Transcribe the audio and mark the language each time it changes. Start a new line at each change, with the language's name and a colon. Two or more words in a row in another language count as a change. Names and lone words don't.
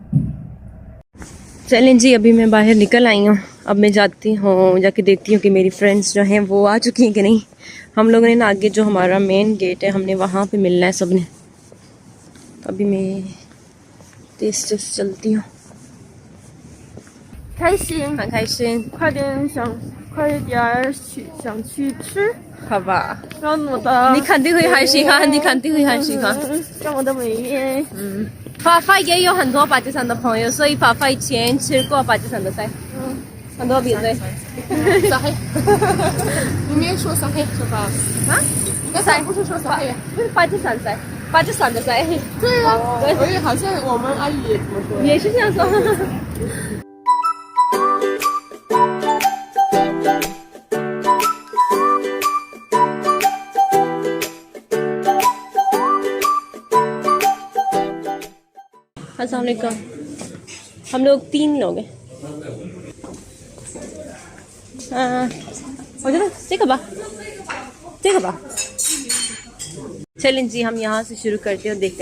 Urdu: چلیں جی، ابھی میں باہر نکل آئی ہوں، اب میں جاتی ہوں جا کے دیکھتی ہوں کہ میری فرینڈز جو ہیں وہ آ چکی ہیں کہ نہیں. ہم لوگوں نے نا آگے جو ہمارا
English: main gate
Urdu: ہے ہم نے وہاں پہ ملنا ہے سب نے. ابھی میں تیز تیز چلتی ہوں.
Chinese: 开心，很开心，快点想去吃，好吧？让我的你肯定会很喜欢，你肯定会很喜欢。让我的美颜。法法也有很多巴基斯坦的朋友，所以法法以前吃过巴基斯坦的菜，很多比对。撒黑，你没有说撒黑是吧？啊？刚才不是说撒黑？不是巴基斯坦菜，巴基斯坦的菜。对呀，所以好像我们阿姨也这么说。也是这样说。
Urdu: السلام علیکم، ہم لوگ 3 لوگ ہیں. چلیں جی، ہم یہاں سے شروع کرتے ہیں اور دیکھتے ہیں.